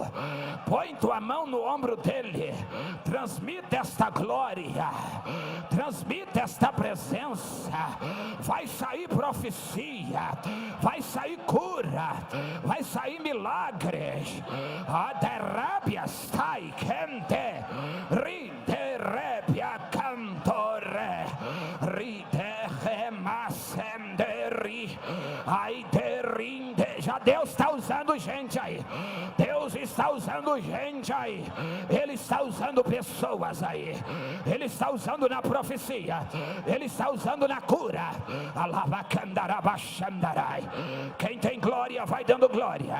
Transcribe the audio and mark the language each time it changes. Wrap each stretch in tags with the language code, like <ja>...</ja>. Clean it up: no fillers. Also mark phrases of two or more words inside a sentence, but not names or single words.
<pt>Põe tua mão no ombro dele, transmita esta glória, transmita esta presença. Vai sair profecia, vai sair cura, vai sair milagres. Aderabia stai quente, rinderebia cantore, riderremascenderi, ai derinde. Já Deus está usando gente aí. Deus está usando gente aí. Ele está usando pessoas aí. Ele está usando na profecia. Ele está usando na cura. Quem tem glória vai dando glória.</pt>